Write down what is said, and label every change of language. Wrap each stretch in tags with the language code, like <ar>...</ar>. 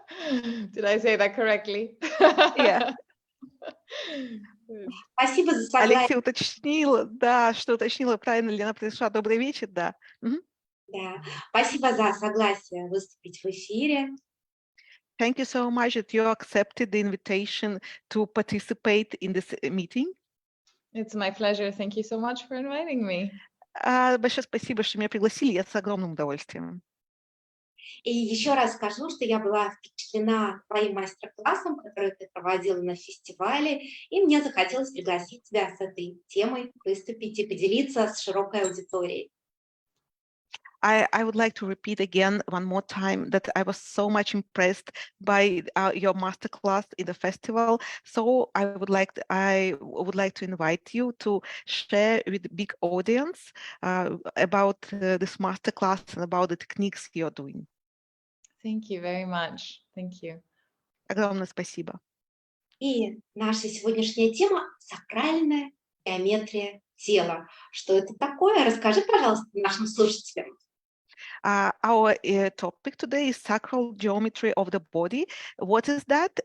<en>Did I say that correctly? Yeah.</en> <ru>Спасибо за согласие. Алексия уточнила, да, что уточнила, правильно ли она произнесла. Добрый вечер, да. Да. Спасибо за согласие выступить в эфире.</ru> <en>Thank you so much that you accepted the invitation to participate in this meeting. It's my pleasure. Thank you so much for inviting me.</en> <ru>Большое спасибо, что меня пригласили. Я с огромным удовольствием. И еще раз скажу, что я была впечатлена твоим мастер-классом, который ты проводила на фестивале, и мне захотелось пригласить тебя с этой темой выступить и поделиться с широкой аудиторией.</ru> <en>I would like to repeat again one more time that I was so much impressed by your masterclass in the festival. So I would like to invite you to share with the big audience about this masterclass and about the techniques you're doing. Thank you very much. Thank you.</en> <ru>Огромное спасибо. И наша сегодняшняя тема – сакральная геометрия тела. Что это такое? Расскажи, пожалуйста, нашим слушателям.</ru> <en>Our topic today is sacral geometry of the body. What is that?</en>